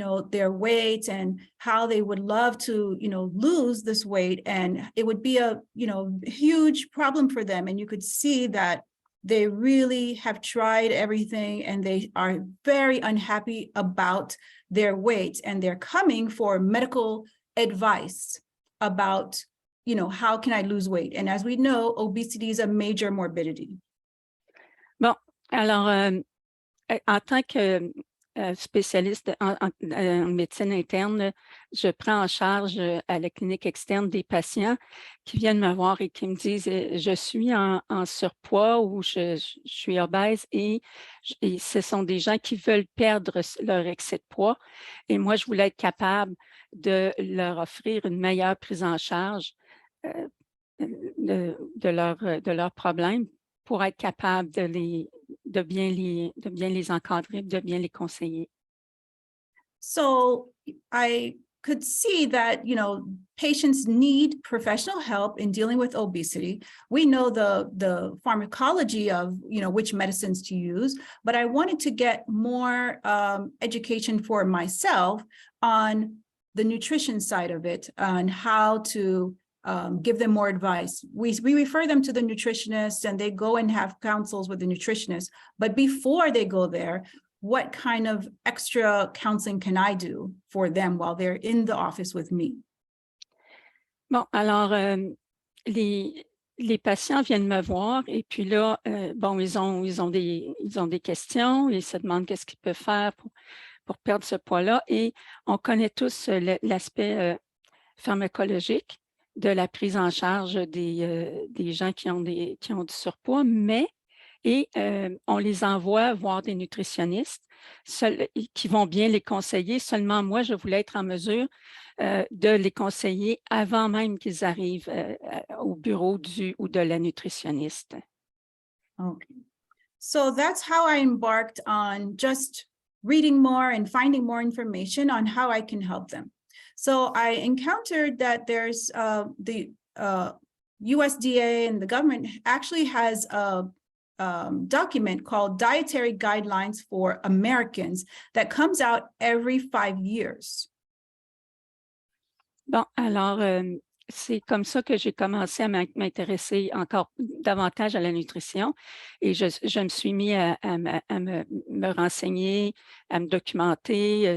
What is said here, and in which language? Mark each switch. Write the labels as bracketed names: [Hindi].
[English] their weight and how they would love to lose this weight, and it would be a huge problem for them, and you could see that they really have tried everything and they are very unhappy about their weight, and they're coming for medical advice about how can I lose weight. And as we know, obesity is a major morbidity. [French] Bon, alors en tant que spécialiste en médecine interne, je prends en charge à la clinique externe des patients qui viennent me voir et qui me disent « Je suis en surpoids ou je suis obèse » et ce sont des gens qui veulent perdre leur excès de poids. Et moi, je voulais être capable de leur offrir une meilleure prise en charge de leurs problèmes pour être capable de bien les encadrer, de bien les conseiller. [English] So I could see that, patients need professional help in dealing with obesity. We know the pharmacology of, which medicines to use, but I wanted to get more education for myself on the nutrition side of it and how to give them more advice. We refer them to the nutritionist and they go and have counsels with the nutritionist. But before they go there, what kind of extra counseling can I do for them while they're in the office with me? [French] Bon, alors, les patients viennent me voir et puis là, bon, ils ont des questions, ils se demandent qu'est-ce qu'ils peuvent faire pour perdre ce poids-là et on connaît tous l'aspect pharmacologique de la prise en charge des gens qui ont du surpoids, et on les envoie voir des nutritionnistes qui vont bien les conseiller. Seulement moi, je voulais être en mesure de les conseiller avant même qu'ils arrivent au bureau du ou de la nutritionniste. [English] Okay. So that's how I embarked on just reading more and finding more information on how I can help them. So I encountered that there's the USDA and the government actually has a document called Dietary Guidelines for Americans that comes out every 5 years. [French] Bon, alors, c'est comme ça que j'ai commencé à m'intéresser encore davantage à la nutrition et je me suis mis à me renseigner, à me documenter.